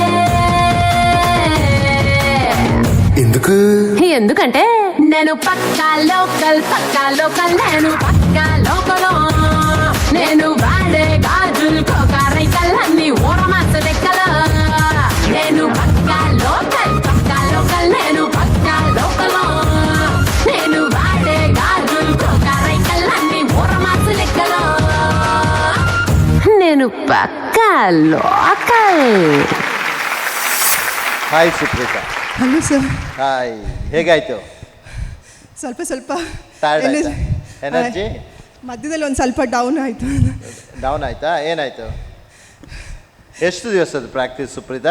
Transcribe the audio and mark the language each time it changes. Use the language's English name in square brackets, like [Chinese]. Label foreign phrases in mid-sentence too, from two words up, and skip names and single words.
[Telugu] ఎందుకంటే నేను పక్కా లోకల్ నేను పక్కా లోకల్ నేను వాడే గాజులు కోకారైకల్ అన్ని ఊరమాస లెక్కల నేను పక్కా లోకల్ నేను పక్కా లోకల్ నేను వాడే గాజులు కోకారైకల్ అన్ని ఊరమాస లెక్కల నేను పక్కా లోకల్. [Kannada] ಹಾಯ್ ಸುಪ್ರೀತಾ. ಹಲೋ ಸರ್. ಹಾಯ್, ಹೇಗಾಯ್ತು? ಸ್ವಲ್ಪ ಎನರ್ಜಿ ಮಧ್ಯದಲ್ಲಿ ಒಂದು ಸ್ವಲ್ಪ ಡೌನ್ ಆಯಿತು. ಡೌನ್ ಆಯ್ತಾ? ಏನಾಯ್ತು? ಎಷ್ಟು ದಿವಸದ ಪ್ರಾಕ್ಟೀಸ್ ಸುಪ್ರೀತಾ?